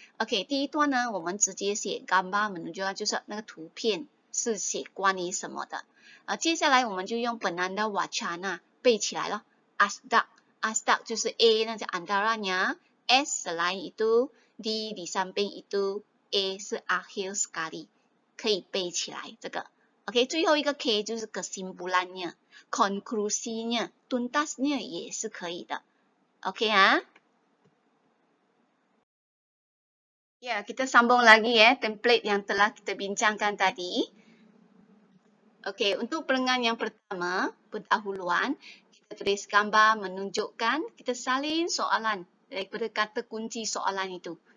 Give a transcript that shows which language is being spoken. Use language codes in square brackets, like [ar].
[zh] OK， 第一段呢，我们直接写 [ms] gambar menunjukkan， [zh] 就是那个图片是写关于什么的。接下来我们就用 [ms] penanda wacana [zh] 背起来了。 [ms] Asdak [zh] 就是 [ms] A [zh] 那叫 [ms] antaranya。 S selain itu, D di samping itu, A [zh] 是 [ms] akhir sekali， [zh] 可以背起来这个。 OK， 最后一个 K 就是 [ms] kesimpulannya， konklusinya， tuntasnya [zh] 也是可以的。OK 啊。 [ms] Ya, kita sambung lagi template yang telah kita bincangkan tadi. Okey, untuk perenggan yang pertama, pendahuluan, kita tulis gambar menunjukkan, kita salin soalan daripada kata kunci soalan itu.